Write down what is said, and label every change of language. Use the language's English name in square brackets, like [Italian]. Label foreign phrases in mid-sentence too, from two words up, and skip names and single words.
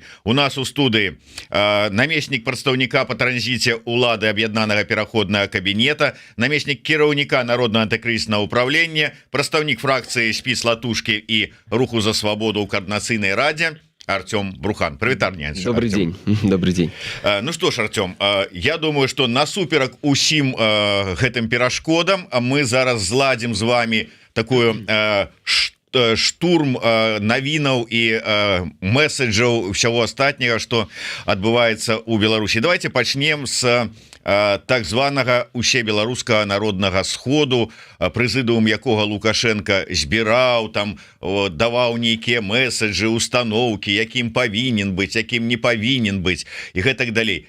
[Belarusian] У нас у студыі намеснік прадстаўніка па транзіце улады аб'яднанага пераходнага кабінета, намеснік кіраўніка народнага антыкрызіснага ўправлення, прадстаўнік фракцыі спіс латушкі і руху за свабоду ў каардынацыйнай радзе Артём Брухан. Прывітанне. [Russian] Добрый день. Добрый день. Ну что ж, Артём, я думаю, что [Belarusian] насуперак усім гэтым перашкодам мы зараз зладзім з вами такую штурм навінаў і месседжаў всего астатняга, что адбываецца у Беларусі. Давайте пачнем с так званага усебеларускага народнага сходу, прэзідыум якога Лукашенко збіраў, там даваў нейкія месседжы, установкі, якім павінен быць, якім не павінен быць і гэтак далей.